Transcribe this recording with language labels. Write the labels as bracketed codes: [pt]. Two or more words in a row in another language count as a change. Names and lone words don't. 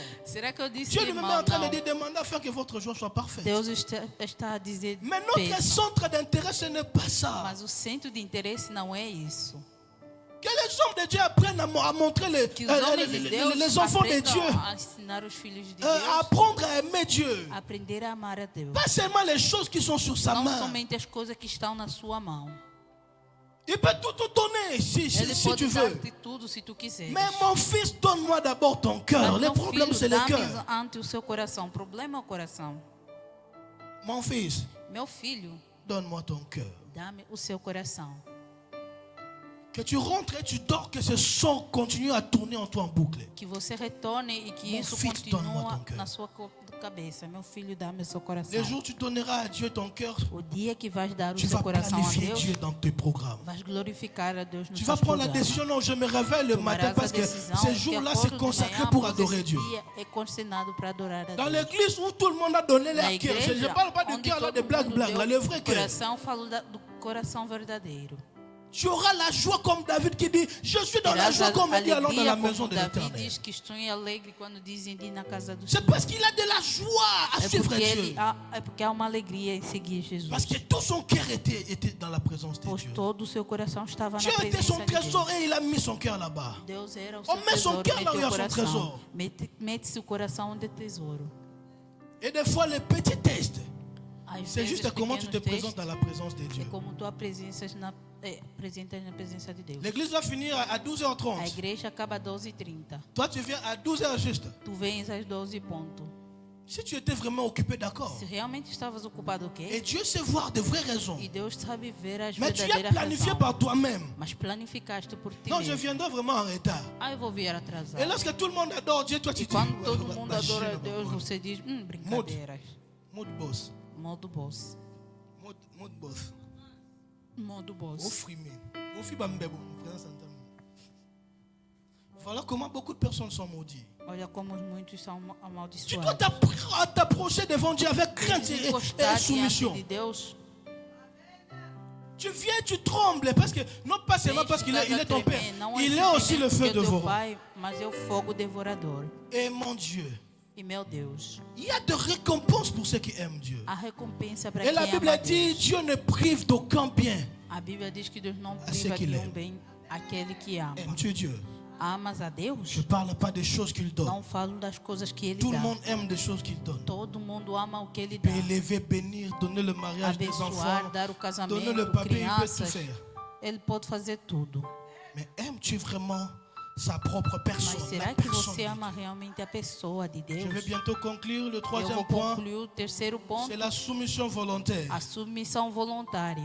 [pt] Será que eu disse [fr] Dieu lui-même est mal? en train de [pt] Não. [fr] dire demander afin que votre joie soit parfaite. [pt] Deus está a dizer [fr] Mais notre [pt] bênção. [fr] centre d'intérêt, ce n'est pas ça. [pt] Mas o centro de interesse não é isso. [fr] Que les hommes de Dieu apprennent à montrer [pt] Que os homens de Deus [fr] les enfants de [pt] aprendam [fr] Dieu, [pt] a ensinar os filhos de [fr] à [pt] Deus [fr] apprendre à aimer Dieu. [pt] a aprender a amar a Deus. [fr] Pas seulement les choses qui sont sur sa [pt] Não [fr] main. [pt] somente as coisas que estão na sua mão. [fr] Il peut tout te donner si [pt] Ele [fr] tu [pt] pode [fr] veux. [pt] dar-te tudo se tu quiseres. [fr] Mais mon fils, donne-moi d'abord ton [pt] Mas [fr] cœur. Le [pt] meu [fr] problème, [pt] filho, [fr] c'est le [pt] dá-me [fr] cœur. [pt] ante o seu coração. O problema é o coração. [fr] Mon fils, [pt] Meu filho, [fr] donne-moi ton cœur. [pt] dá-me o seu coração. [fr] Que tu rentres et tu dors, que ce son continue à tourner en toi en boucle. [pt] Que você retorne e que [fr] Mon [pt] isso [fr] fils, donne-moi [pt] continue [fr] ton cœur. [pt] na sua cabeça. Meu filho, dá-me o seu coração. [fr] Les jours où tu donneras à Dieu ton cœur, [pt] O dia que vais dar o [fr] tu [pt] seu [fr] vas [pt] coração a [fr] planifier [pt] Deus, [fr] Dieu dans tes programmes. [pt] vais glorificar a Deus no [fr] Tu vas [pt] seus [fr] prendre la [pt] programas. [fr] décision, non, je me réveille le matin [pt] Tomarás [fr] parce [pt] a [fr] que [pt] decisão [fr] ces [pt] que [fr] jours-là, [pt] acordo [fr] c'est [pt] de [fr] consacré [pt] manhã, [fr] pour [pt] pois [fr] adorer [pt] esse [fr] Dieu. [pt] dia é condicionado para adorar a [fr] Dans [pt] Deus. [fr] l'église où tout le monde a donné [pt] Na [fr] leur cœur, je ne [pt] igreja, [fr] parle pas de [pt] onde [fr] cœur là, de [pt] todo [fr] blague, [pt] mundo [fr] blague, [pt] deu [fr] là, le vrai [pt] o [fr] cœur. [pt] coração, falo do coração verdadeiro. [fr] Tu auras la joie comme David qui dit, je suis dans la [pt] Terás [fr] joie [pt] a [fr] comme il dit, allons dans la [pt] alegria [fr] maison [pt] como [fr] de [pt] Davi [fr] l'Éternel. [pt] diz que estou alegre quando dizem de ir na casa do [fr] C'est [pt] Senhor. [fr] parce qu'il a de la joie à [pt] É [fr] suivre [pt] porque, [fr] Dieu. [pt] é porque há uma alegria em seguir Jesus. [fr] Parce que tout son cœur était dans la présence de [pt] Pois [fr] Dieu. [pt] todo o seu coração estava [fr] Dieu [pt] na [fr] était [pt] presença [fr] son [pt] de [fr] trésor [pt] Deus. [fr] et il a mis son cœur là-bas. [pt] Deus era o [fr] On [pt] seu [fr] met son [pt] tesouro, [fr] cœur là où il y a [pt] meteu o [fr] son [pt] coração. [fr] trésor. [pt] Mete-se o coração onde é tesouro. [fr] Et des fois, les petits tests, [pt] Às [fr] c'est [pt] vezes, [fr] juste comment tu te [pt] pequenos testes, [fr] présentes dans la présence de Dieu. [pt] é como tu apresentas apresentas na presença de Deus. [fr] L'église va finir à [pt] A [fr] 12h30. [pt] igreja acaba às 12h30. [fr] Toi, tu viens à 12h juste. [pt] Tu vens às 12 ponto. [fr] Si tu étais vraiment occupé, d'accord. [pt] Se realmente estavas ocupado, [fr] Et [pt] ok? [fr] Dieu sait voir de vraies raisons. [pt] E Deus sabe ver as [fr] Mais tu as [pt] verdadeiras [fr] planifié [pt] razões. [fr] par toi-même. [pt] Mas planificaste por ti [fr] Non, je [pt] mesmo. [fr] viendrai vraiment en retard. [pt] Ah, eu vou vir [fr] Et [pt] atrasado. [fr] lorsque tout le monde adore Dieu, toi tu [pt] E [fr] dis. [pt] quando todo mundo adora a Deus, você diz, brincadeiras. [en] Mood boss. [pt] Modo boss. [en] Mood boss. [pt] Modo [fr] Au [pt] boss. frimé. Au fibambebo. [fr] Voilà comment beaucoup de personnes sont maudites. [pt] Olha como muitos são [fr] Tu dois [pt] amaldiçoados. [fr] t'approcher devant Dieu avec crainte [pt] Eles [fr] et [pt] encostar diante [fr] soumission. [pt] de Deus. [fr] Tu viens, tu trembles parce que non pas seulement parce qu'il est ton père, il est aussi le feu dévorant. [pt] pai, mas é o fogo devorador. [fr] Et mon Dieu, [pt] E meu Deus, [fr] il y a de récompenses pour ceux qui aiment Dieu. [pt] a recompensa para [fr] Et [pt] quem [fr] la Bible [pt] ama [fr] dit, [pt] Deus. [fr] Dieu ne prive d'aucun bien. [pt] A Bíblia diz que Deus não A ser priva que de ele é. bem aquele que ama. [fr] Aimes-tu Dieu? [pt] Amas a [fr] Je [pt] Deus? [fr] ne parle pas des choses qu'il donne. [pt] Não falo das coisas que Ele [fr] Tout le [pt] dá. [fr] monde aime des choses qu'il donne. [pt] Todo mundo ama o que Ele dá. [fr] Élever, bénir, donner le mariage des [pt] Abençoar, [fr] enfants, [pt] dar o [fr] donner [pt] casamento, [fr] le papier, il peut tout [pt] crianças. [fr] faire. [pt] Ele pode fazer tudo. [fr] Mais aimes-tu vraiment sa propre [pt] Mas [fr] personne. [pt] será [fr] La [pt] que [fr] personne [pt] você [fr] de [pt] ama [fr] Dieu. [pt] realmente a pessoa de [fr] Je vais [pt] Deus? [fr] bientôt conclure. Le [pt] Eu [fr] troisième [pt] vou [fr] point, [pt] concluir o terceiro ponto, [fr] c'est la soumission volontaire. [pt] a submissão voluntária.